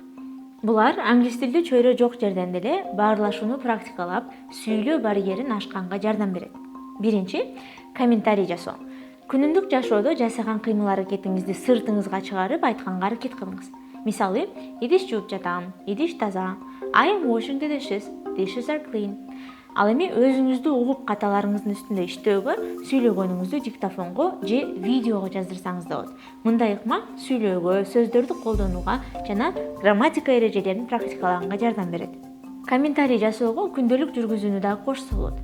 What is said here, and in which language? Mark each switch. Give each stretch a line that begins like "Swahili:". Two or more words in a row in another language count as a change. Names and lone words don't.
Kyrgyz: Булар англис тилде чөйрө жок жерден деле баарлашууну практикалап, сүйлөө барьерин ашканга жардам берет. Биринчи, комментарий жасоо. Күнүмдүк жашоодо жасаган кыймыл-аракетиңизди сыртыңызга чыгарып айтканга аракет кылыңыз. Мисалы, идиш жууп жатам, идиш таза,
English: I am washing the dishes are clean.
Kyrgyz: Ал эми өзүңүздү угуп каталарыңыздын үстүндө иштөөгө, сүйлөгөнүңүздү диктофонго же видеого жаздырсаңыз да болот. Мындай ыкма сүйлөөгө, сөздөрдү колдонууга жана грамматика эрежелерин практикалаганга жардам берет. Комментарий жасоого күндөлүк жүргүзүүнү дагы кошсо болот.